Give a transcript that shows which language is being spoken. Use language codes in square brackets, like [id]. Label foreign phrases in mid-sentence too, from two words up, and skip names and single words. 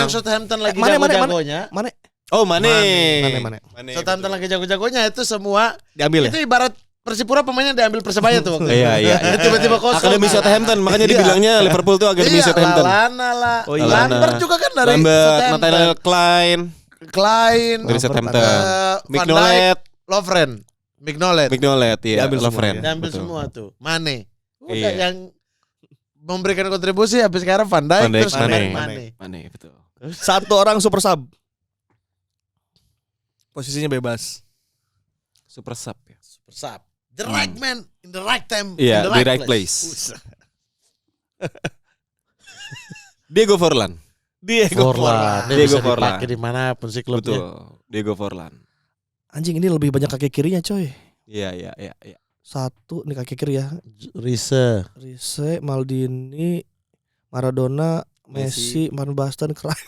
[id] yang Southampton lagi Mana? jago-jagonya. Mana? Oh, Mane. Mane. Southampton lagi jago-jagonya itu semua Diambil itu ya? ibarat Persipura pemainnya diambil Persebaya tuh waktu itu. Iya, iya. Tiba-tiba kosong. Akademi Southampton, makanya Iya. dibilangnya Liverpool tuh Akademi Southampton. Lallana lah. Oh, iya. Lambert juga kan dari Lambert, Southampton. Nathaniel Klein Klein. dari Southampton. Van Dijk, Mignolet, Lovren. Mignolet. iya, Diambil Lovren. Diambil betul. semua tuh. Mane. Udah Iya. yang memberikan kontribusi habis sekarang Van Dijk, Van Dijk, terus Mane. Mane. Betul. Satu orang [en] super sub. [id] Posisinya bebas. [en] Super sub ya. Super sub. The right man in the right time. [id] Iya, [en] in the right place. Diego Forlan. [id] Forlan. Dia Diego bisa Forlan. dipakai dimanapun sih klubnya. Betul. Diego Forlan. Anjing ini lebih banyak kaki kirinya coy. Iya. Satu nih kaki kiri ya. Riese. Riese, Maldini, Maradona, Messi, Van Basten, Cruyff.